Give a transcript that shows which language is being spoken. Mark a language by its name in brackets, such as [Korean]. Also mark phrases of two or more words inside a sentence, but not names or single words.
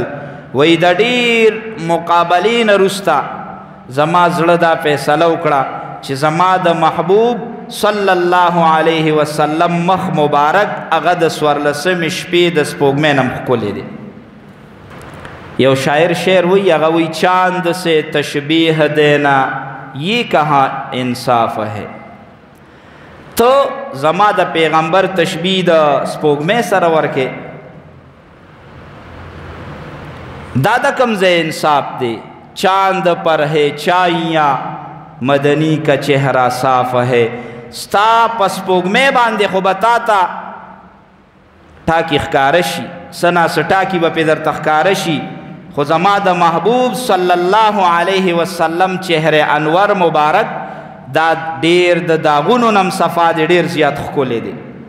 [Pashto] وی د ډېر مقابلې نه وروسته زما زړه دا فیصله وکړه چې زما د محبوب صلی الله علیه وسلم مخ مبارک هغه د څوارلسمې شپې د سپوږمۍ نه ښکلی دی. یو شاعر شعر وی، هغه وی [Urdu] چاند سے تشبیح دینا یہ کہاں انصاف ہے. [Pashto] تو زما د پیغمبر تشبیه د سپوږمۍ سره ورکې، دا د کوم ځای انصاف دی؟ [Urdu] چاند پر ہے چائیاں مدنی کا چہرہ صاف ہے. [Pashto] ستا په سپوږمۍ باندې خو به تا ته ټاکي ښکاره شي، څه ناڅه ټاکي به پې درته ښکاره شي، خو زما د محبوب صلی الله علیه وسلم چهره انور مبارک دا ډیر د داغونو نم صفا دی، ډیر زیات ښکلی دی.